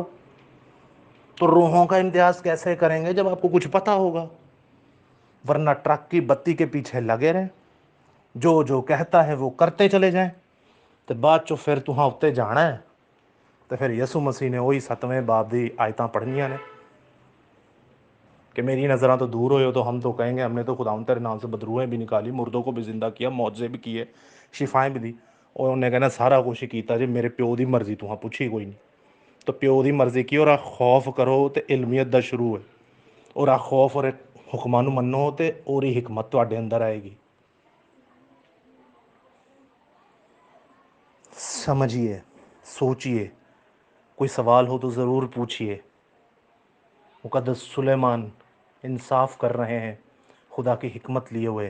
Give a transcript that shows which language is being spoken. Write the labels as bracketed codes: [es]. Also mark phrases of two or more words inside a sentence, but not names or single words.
[ur] تو روحوں کا امتیاز کیسے کریں گے جب آپ کو کچھ پتا ہوگا؟ ورنہ ٹرک کی بتی کے پیچھے لگے رہیں، جو جو کہتا ہے وہ کرتے چلے جائیں، [pa] تو بعد چو پھر تہاں اتے جانا ہے، تو پھر یسوع مسیح نے وہی 7ویں باب دی آیتاں پڑھنیاں نے کہ میری نظراں تو دور ہوئے ہو، [ur] تو ہم تو کہیں گے ہم نے تو خداوند تیرے نام سے بدروہیں بھی نکالی، مردوں کو بھی زندہ کیا، معجزے بھی کیے، شفائیں بھی دی۔ [pa] اور انہیں کہنا سارا کچھ ہی کیتا جی میرے پیو دی مرضی، تو ہاں پوچھی کوئی نہیں۔ تو پیو دی مرضی کی، اور آ خوف کرو تے علمیت دا شروع ہے، اور آ خوف اور حکماں نوں منو تے اور ہی حکمت تواڈے اندر آئے گی۔ [ur] سمجھیے، سوچئے، کوئی سوال ہو تو ضرور پوچھئے۔ مقدس سلیمان انصاف کر رہے ہیں، خدا کی حکمت لیے ہوئے۔